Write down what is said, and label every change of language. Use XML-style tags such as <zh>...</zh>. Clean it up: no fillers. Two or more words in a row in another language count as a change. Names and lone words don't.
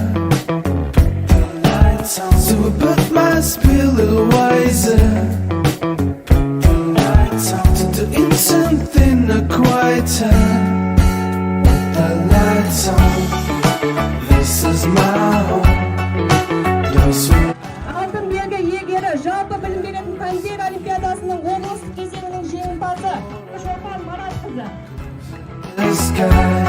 <en>So I put my speed a little wiser. To do something quieter. With the lights on. This is my home.</en> <kk>Алтын білгі иегері жалпы білім беретін пәндер олимпиадасының облыстық кезеңінің жеңімпазы Шолпан Маратқызы.</kk>